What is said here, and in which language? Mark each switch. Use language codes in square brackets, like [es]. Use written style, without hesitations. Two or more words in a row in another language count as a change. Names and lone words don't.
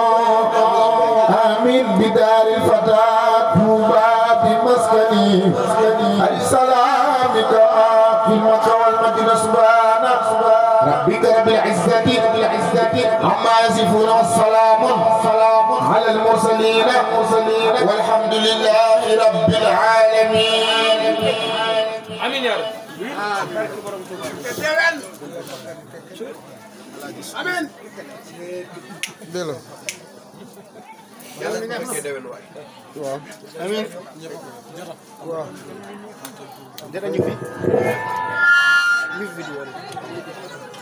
[ar] آمين بدار الفتاة توبا بمسكني السلام في المكة والمدينة سبحانه ربك رب العزة عما يصفون والسلام على المرسلين والحمد لله رب العالمين آمين يا رب آمين [wo] Delo. Waaw. Amiin. Waaw. Dara ñu fi. Ñu vidéo